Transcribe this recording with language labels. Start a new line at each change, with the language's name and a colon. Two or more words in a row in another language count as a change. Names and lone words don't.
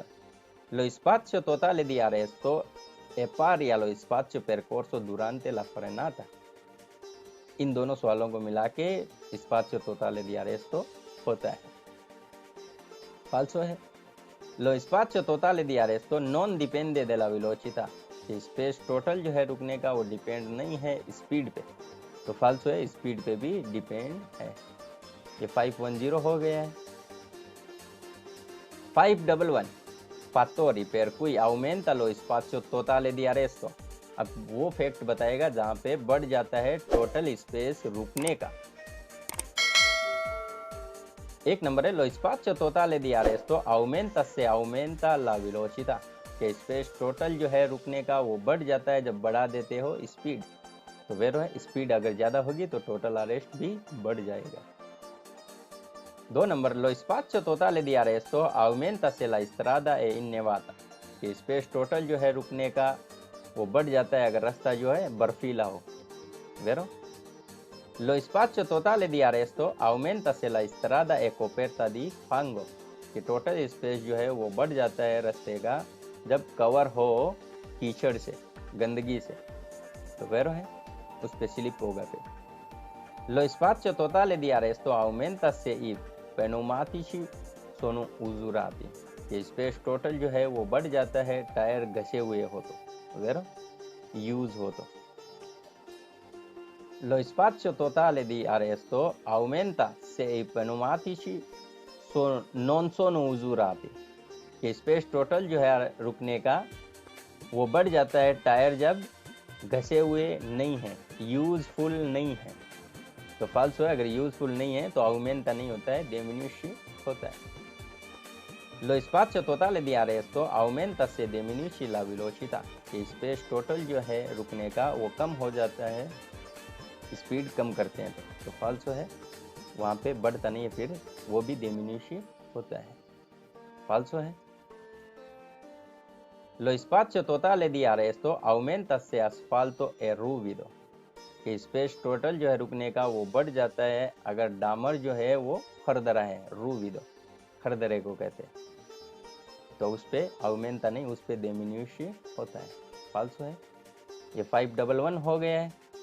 Italian: Lo spazio totale di arresto è pari allo spazio percorso durante la frenata।
Hindi: इन दोनों सवालों को मिला के
Italian: spazio totale di arresto
Hindi: होता है। फाल्सो है।
Italian: Lo spazio totale di arresto non dipende dalla velocità।
Hindi: कि
English: space total
Hindi: जो है रुकने का वो डिपेंड नहीं है स्पीड पे। तो फाल्सो है, स्पीड पे भी डिपेंड है। ये 510 हो गया है।
Italian: 511 fattori per cui aumenta lo spazio totale di arresto।
Hindi: अब वो फैक्ट बताएगा जहाँ पे बढ़ जाता है
English: total space
Hindi: रुकने का। एक नंबर है,
Italian: lo spazio totale di arresto aumenta se aumenta la velocità।
Hindi: कि
English: space total
Hindi: जो है रुकने का वो बढ़ जाता है जब बढ़ा देते हो स्पीड। तो वेरो है, स्पीड अगर ज़्यादा होगी तो
English: total arrest
Hindi: भी बढ़ जाएगा। दो नंबर,
Italian: lo spazio totale di arresto aumenta se la strada è innevata।
Hindi: कि
English: space total
Hindi: जो है रुकने का वो बढ़ जाता है अगर रास्ता जो है बर्फीला हो। वेरो।
Italian: Lo spazio totale di arresto aumenta se la strada è coperta di fango।
Hindi: कि
English: total space
Hindi: जो है वो बढ़ जाता है रास्ते का जब कवर हो कीचड़ से, गंदगी से। तो वेरो है, उस पे स्लिप होगा फिर।
Italian: Lo spazio totale di arresto aumenta se i pneumatici sono usurati।
Hindi: ये
English: space total
Hindi: जो है वो बढ़ जाता है टायर घसे हुए हो तो। वेरो, यूज हो तो।
Italian: Lo spazio totale di arresto aumenta se i pneumatici non sono usurati।
Hindi: कि
English: space total
Hindi: जो है रुकने का वो बढ़ जाता है टायर जब घसे हुए नहीं है, यूजफुल नहीं है। तो फाल्सो है, अगर यूजफुल नहीं है तो aumenta नहीं होता है, diminuisce होता है।
Italian: Lo spazio totale di arresto aumenta se diminuisce la velocità।
Hindi: कि
English: space total
Hindi: जो है रुकने का वो कम हो जाता है, स्पीड कम करते हैं तो फाल्सो है, वहाँ पे बढ़ता नहीं है, फिर वो भी diminuisce होता है। फाल्सो है।
Italian: Lo spazio totale di arresto aumenta se asfalto è ruvido।
Hindi: कि
English: space total
Hindi: जो है रुकने का वो बढ़ जाता है अगर डामर जो है वो खरदरा है, रूविदो खरदरे को कहते हैं। तो उस पे aumenta नहीं, उस पे diminuisce होता है। फाल्सो है। ये 511 हो गया है।